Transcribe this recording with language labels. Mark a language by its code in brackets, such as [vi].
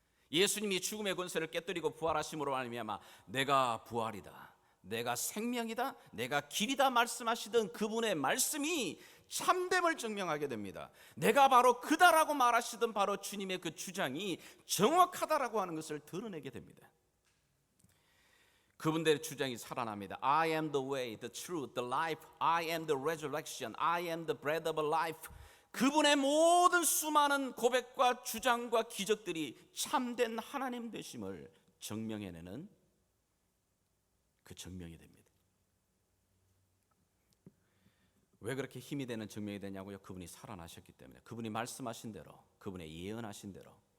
[ko] 예수님이 죽음의 권세를 깨뜨리고 부활하심으로 말미암아 내가 부활이다, 내가 생명이다, 내가 길이다 말씀하시던 그분의 말씀이 참됨을 증명하게 됩니다. 내가 바로 그다라고 말하시던 바로 주님의 그 주장이 정확하다라고 하는 것을 드러내게 됩니다. 그분들의 주장이 살아납니다. [en] I am the way, the truth, the life. I am the resurrection. I am the bread of life. [ko] 그분의 모든 수많은 고백과 주장과 기적들이 참된 하나님 되심을 증명해내는 그 증명이 됩니다. 왜 그렇게 힘이 되는 증명이 되냐고요? 그분이 살아나셨기 때문에, 그분이 말씀하신 대로, 그분의 예언하신 대로.